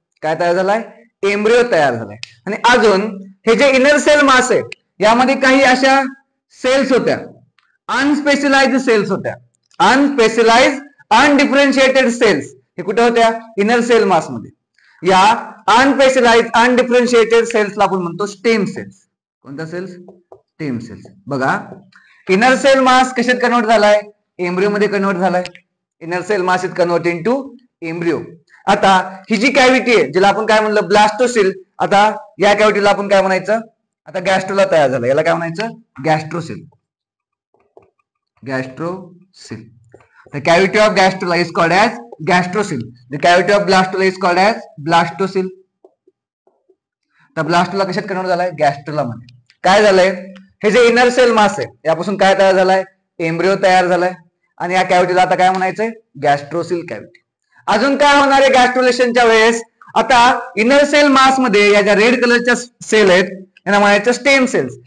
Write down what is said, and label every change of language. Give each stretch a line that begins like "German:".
Marathi: काय तयार झालाय, एम्ब्रियो तयार झालाय. आणि अजून हे जे इनर सेल मास आहे यामध्ये काही अशा सेल्स होत्या, अनस्पेशलाइज्ड सेल्स होत्या, अनस्पेशलाइज्ड अनडिफरेन्शिएटेड सेल्स. हे कुठे होत्या, इनर सेल मास मध्ये. या अनस्पेशलाइज्ड अनडिफरेन्शिएटेड सेल्सला आपण म्हणतो स्टेम सेल्स. कोणत्या सेल्स, स्टेम सेल्स. बघा इनर सेल मास कशात कन्वर्ट झालाय, एम्ब्रिओ मध्ये कन्वर्ट झालाय.
English: Inner cell mass is convert into embryo.
Marathi: आता ही जी कॅव्हिटी आहे जिला आपण काय म्हणलं ब्लास्टोसिल, आता या कॅव्हिटीला आपण काय म्हणायचं, आता गॅस्ट्रोला तयार झालं, याला काय म्हणायचं, गॅस्ट्रोसिल. गॅस्ट्रोसिल.
English: The cavity of gastrula is called as gastrocele. The cavity of blastula is called as blastocele.
Marathi: तर ब्लास्टोला कशात कन्वर्ट झालाय, गॅस्ट्रोला मध्ये. काय झालंय, हे जे इनर सेल मास आहे यापासून काय तयार झालाय, एम्ब्रिओ तयार झालाय. आणि या कॅव्हिटीला आता काय म्हणायचंय, गॅस्ट्रोसिल कॅव्हिटी. अजून काय होणार आहे गॅस्ट्रोलेशनच्या वेळेस, आता इनर सेल मास मध्ये या ज्या रेड कलरच्या सेल आहेत यांना म्हणायचं स्टेम सेल्स.